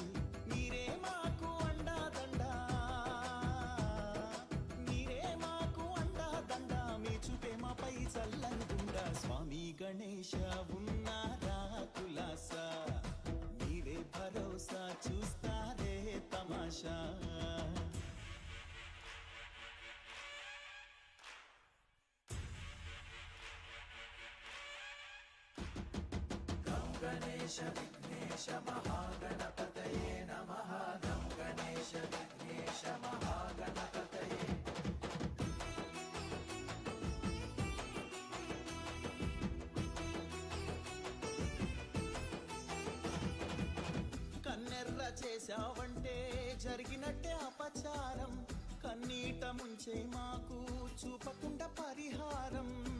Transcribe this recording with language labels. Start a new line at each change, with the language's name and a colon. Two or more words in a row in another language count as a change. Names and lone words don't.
Telugu: మీరే మాకు అండాదండా, మీరే మాకు అండాదండా, మీ చూపే మాపై చల్లంగుండా. స్వామి గణేశ ఉన్నారా కులాసా, మీరే భరోసా చూస్తారే తమాషా.
Sanskrit: गं गणेश विघ्नेश महागणपतये नमः। गं गणेश विघ्नेश महागणपतये।
Telugu: కన్నెర్ర చేశావంటే జరిగినట్టే అపచారం, కన్నీట ముంచే మాకు చూపకుండా పరిహారం.